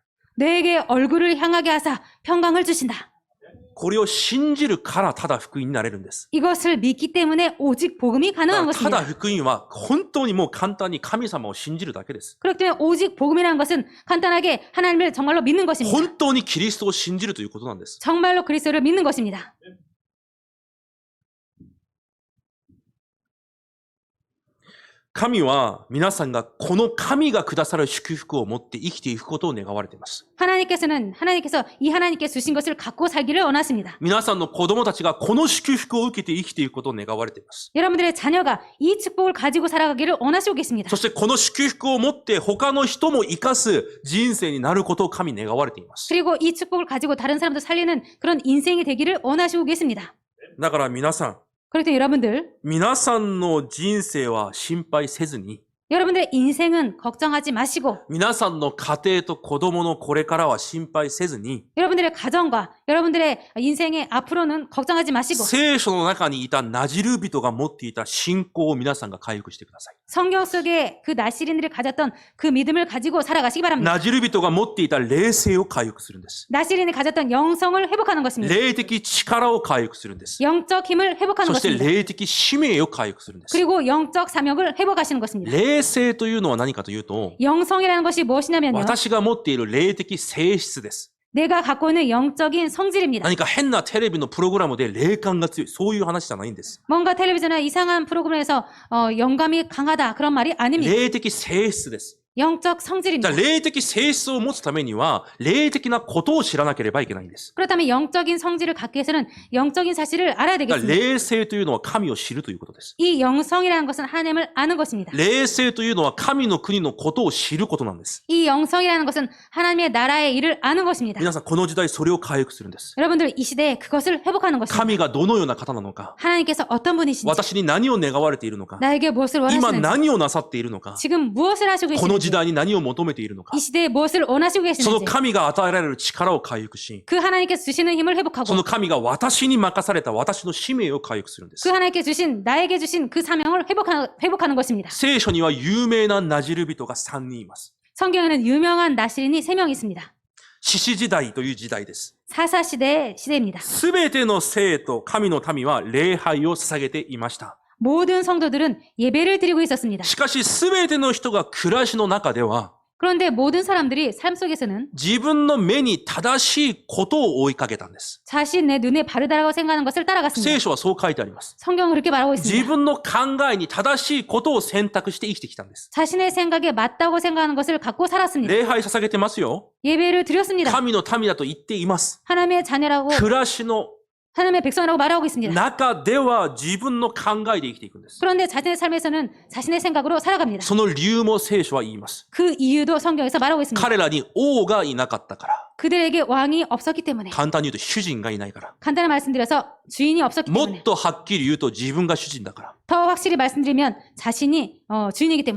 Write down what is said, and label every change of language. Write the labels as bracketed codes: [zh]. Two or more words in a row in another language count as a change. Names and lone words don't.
[ko] 내게 얼굴을 향하게 하사 평강을 주신다. [ja] これを信じるからただ福音になれるんです。 [ko] 이것을 믿기 때문에 오직 복음이 [ja] だから [ko] 가능한 [ja] ただ [ko] 것입니다. [ja] 福音は本当にもう簡単に神様を信じるだけです。 [ko] 그렇기 때문에 오직 복음이라는 것은 간단하게 하나님을 정말로 믿는 것입니다. [ja] 本当にキリストを信じるということなんです。 [ko] 정말로 그리스도를 믿는 것입니다. [ja] 神は皆さんがこの神がくださる祝福を持って生きていくことを願われています。 [ko] 하나님께서 이 하나님께 주신 것을 갖고 살기를 원하십니다. [ja] 皆さんの子供たちがこの祝福を受けて生きていくことを願われています。 [ko] 여러분들의 자녀가 이 축복을 가지고 살아가기를 원하시고 계십니다. [ja] そしてこの祝福を持って他の人も生かす人生になることを神願われています。 [ko] 그리고 이 축복을 가지고 다른 사람도 살리는 그런 인생이 되기를 원하시고 계십니다. [ja] だから皆さん、 [ko] 그렇기 때문에 여러분들, [ja] 皆さんの人生は心配せずに、 [ko] 여러분들의 인생은 걱정하지 마시고 [ja] 皆さんの家庭と子供のこれからは心配せずに、 [ko] 여러분들의 가정과 여러분들의 인생의 앞으로는 걱정하지 마시고 [ja] 聖書の中にいたナジル人が持っていた信仰を皆さんが回復してください。 [ko] 성경 속에 그 나시린들이 가졌던 그 믿음을 가지고 살아가시기 바랍니다. [ja] ナジル人が持っていた霊性を回復するんです。 [ko] 나시린이 가졌던 영성을 회복하는 것입니다. [ja] 霊的力を回復するんです。 [ko] 영적 힘을 회복하는 [ja] そして [ko] 것입니다. [ja] 霊的使命を回復するんです。 [ko] 그리고 영적 사명을 회복하시는 것입니다. [ja] 霊性というのは何かというと、 [ko] 영성이라는 것이 무엇이냐면요. [ja] 私が持っている霊的性質です。 [ko] 내가 갖고 있는 영적인 성질입니다. [ja] 何か変なテレビのプログラムで霊感が強い、そういう話じゃないんです。 [ko] 뭔가 텔레비전이나 이상한 프로그램에서 영감이 강하다 그런 말이 아닙니다. [ja] 霊的性質です。 [ko] 영적 [ja] じ [ko] 성질입니다. [ja] ゃあ霊的性質を持つためには、霊的なことを知らなければいけないんです。 [ko] 그렇다면 영적인 성질을 갖기 위해서는 영적인 사실을 알아야 [ja] だから [ko] 되겠습니다. [ja] 霊性というのは神を知るということです。 [ko] 이 영성이라는 것은 하나님을 아는 것입니다. [ja] 霊性というのは神の国のことを知ることなんです。 [ko] 이 영성이라는 것은 하나님의 나라의 일을 아는 것입니다. [ja] 皆さん、この時代それを回復するんです。 [ko] 여러분들 이 시대에 그것을 회복하는 것입니다. [ja] 神がどのような方なのか、 [ko] 하나님께서 어떤 분이신지, [ja] 私に何を願われているのか、 [ko] 나에게 무엇을 [ja] 今 [ko] 원하시는지, [ja] 何をなさっているのか、 [ko] 지금 무엇을 하시고 [ja] この時 [ko] 계시는지, [ja] 代に何を求めているのか、 [ko] 이 시대에 무엇을 원하시고 [ja] その [ko] 계시는지, [ja] 神が与えられる力を回復し、 [ko] 그 하나님께서 주시는 힘을 [ja] そ [ko] 회복하고 [ja] の神が私に任された私の使命を回復するんです [ko] 그 。 하나님께 주신 나에게 주신 그 사명을 회복하는 것입니다. [ja] 聖書には有名なナジル人が3人います。 [ko] 성경에는 유명한 나시린이 3명 있습니다. [ja] 獅子時代という時代です。 [ko] 사사 시대의 시대입니다. [ja] すべての生と神の民は礼拝を捧げていました。 [ko] 모든 성도들은 예배를 드리고 있었습니다. [ja] しかしすべての人が暮らしの中では、 [ko] 그런데 모든 사람들이 삶 속에서는 [ja] 自分の目に正しいことを追いかけたんです。 [ko] 자신의 눈에 바르다라고 생각하는 것을 따라갔습니다. [ja] 聖書はそう書いてあります。 [ko] 성경은 그렇게 말하고 [ja] 自 [ko] 있습니다. [ja] 分の考えに正しいことを選択して生きてきたんです。 [ko] 자신의 생각에 맞다고 생각하는 것을 갖고 살았습니다. [ja] 礼拝捧げてますよ。 [ko] 예배를 드렸습니다. [ja] 神の民だと言っています。 [ko] 하나님의 자녀라고 [ja] 暮らしの [ko] 하나님의 백성이라고 말하고 있습니다. [ja] 中では自分の考えで生きていくんです。 [ko] 그런데 자신의 삶에서는 자신의 생각으로 살아갑니다. [ja] その理由も聖書は言います。 [ko] 그 이유도 성경에서 말하고 있습니다. [ja] 彼らに王がいなかったから。 [ko] 그들에게 왕이 없었기 때문에 [ja] 簡単に言うと主人がいないから。 [ko] 간단히 말씀드려서 주인이 없었기 [ja] も [ko] 때문에 [ja] っとはっきり言うと自分が主人だから。 [ko] 더 확실히 말씀드리면 자신이 주인이기 때문에